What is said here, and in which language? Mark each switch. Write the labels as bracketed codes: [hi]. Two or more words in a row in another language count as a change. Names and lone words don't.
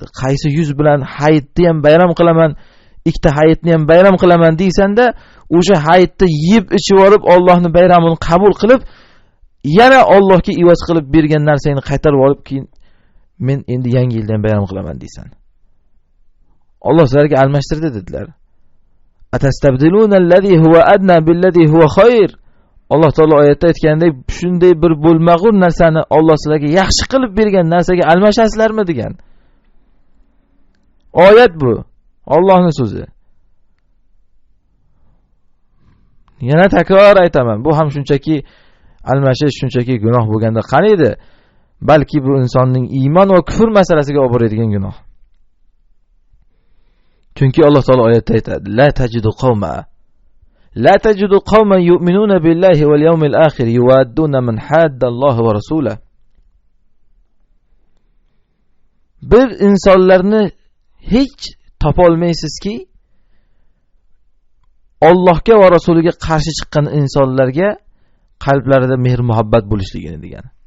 [uz] Qaysi yuz bilan hayitni ham bayram qilaman, ikkita hayitni ham bayram qilaman deysanda, o'sha hayitni yeb ichib olib Allohning bayramini qabul qilib, yana Allohga evaz qilib bergan narsangni qaytarib olib, keyin men endi yangi yildan bayram qilaman deysan. Alloh sizlarga almashtirdi dedilar. [ar] أتستبدلون الذي هو أدنى بالذي هو خير. [uz] Alloh taolo oyatda aytgandek, shunday bir bo'lmag'ur narsani Alloh sizlarga yaxshi qilib bergan narsaga almashasizlarmi degan. Oyat bu. Allohning so'zi. Yana takror aytaman, bu ham shunchaki almashish, shunchaki gunoh bo'lganda qani edi? Balki bu insonning iymon va kufr masalasiga olib boradigan gunoh. Chunki Alloh taolo oyatda aytadi: [ar] لا تجد قوما يؤمنون بالله واليوم الآخر يوادون من حاد الله ورسوله. [uz] Bir insonlarni hech topa olmaysizki, Allohga va rasuliga qarshi chiqqan insonlarga qalblarida mehr muhabbat bo'lishligini degan.